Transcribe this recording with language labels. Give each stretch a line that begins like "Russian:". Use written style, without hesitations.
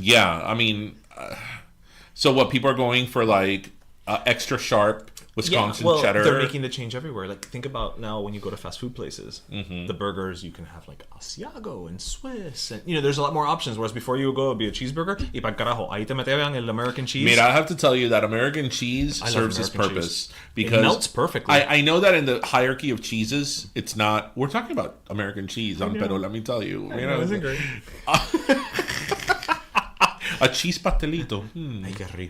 English: Yeah, I mean, so what, people are going for like extra sharp Wisconsin cheddar? They're making the change everywhere. Like, think about now when you go to fast food places, the burgers, you can have like Asiago and Swiss, and there's a lot more options. Whereas before you would go, it would be a cheeseburger.
Spanish: Y para carajo, ahí te metían el American cheese.
English: Mira, I have to tell you that American cheese serves its purpose because it melts perfectly. I know that in the hierarchy of cheeses, it's not. We're talking about American cheese, pero let me tell you, Isn't great. A cheese pastelito.